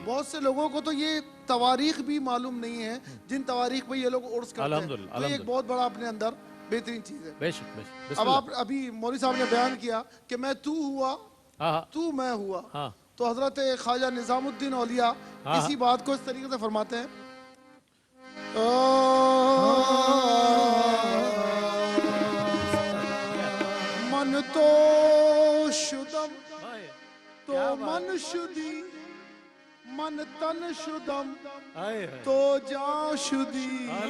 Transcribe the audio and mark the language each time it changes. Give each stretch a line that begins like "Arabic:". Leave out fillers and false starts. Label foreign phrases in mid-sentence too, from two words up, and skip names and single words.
Urdu: بہت سے لوگوں کو تو یہ تواریخ بھی معلوم نہیں ہے جن تواریخ پہ یہ لوگ عرس کرتے ہیں. الحمدللہ. تو یہ ایک بہت بڑا اپنے اندر بہترین چیز ہے. بے شک بے شک. بسم اب اللہ. آپ ابھی مولوی صاحب نے بیان کیا کہ میں تو ہوا ہاں تو میں ہوا, ہاں تو حضرت خواجہ نظام الدین اولیاء اسی بات کو اس طریقے سے فرماتے ہیں.
Persian: من تو شدم تو من شدی, من تن شدم تو جا شدی.